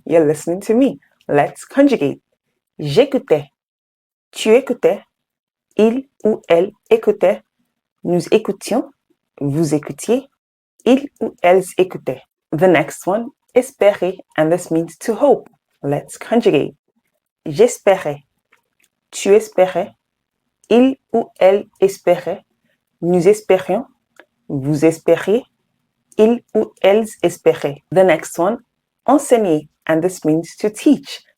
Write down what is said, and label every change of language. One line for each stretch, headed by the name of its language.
English: You're listening to me. Let's conjugate.
French: J'écoutais, tu écoutais, il ou elle écoutait, nous écoutions, vous écoutiez, ils ou elles écoutaient.
English: The next one, espérer, and this means to hope. Let's conjugate.
French: J'espérais, tu espérais, il ou elle espérait, nous espérions, vous espériez, ils ou elles espéraient.
English: The next one, enseigner, and this means to teach.